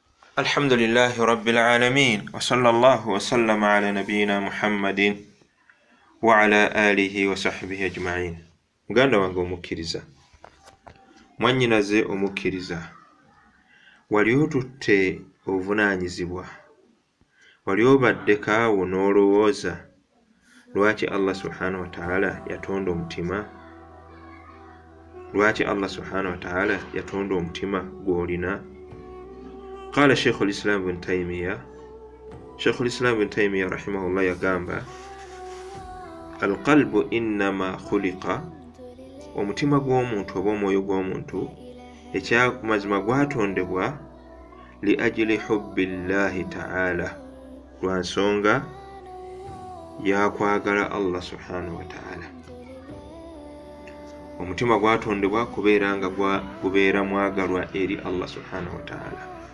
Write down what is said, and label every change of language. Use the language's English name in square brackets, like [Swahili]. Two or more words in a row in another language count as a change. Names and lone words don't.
[Arabic] الحمد لله رب العالمين وصلى الله وسلم على نبينا محمد وعلى آله وصحبه أجمعين. [Ganda] Muganda wange omukkiriza, mwannyinaze omukkiriza, wali otutte obuvunaanyizibwa, wali obadde kaawo n'olowooza lwaki [Arabic] الله سبحانه وتعالى [Ganda] yatonda omutima? Lwaki [Arabic] الله سبحانه وتعالى [Ganda] yatonda omutima gw'olina? [Arabic] قال شيخ الإسلام ابن تيمية رحمه الله يقام القلب إنما خلق [Ganda] omutima gw'omuntu oba omwoyo gw'omuntu ekyamazima gwatondebwa [Arabic] لأجل حب الله تعالى, [Ganda] lwa nsonga yakwagala [Arabic] الله سبحانه وتعالى. [Ganda] Omutima gwatondebwa kubeera nga gubeera mwagalwa eri [Arabic] الله سبحانه وتعالى.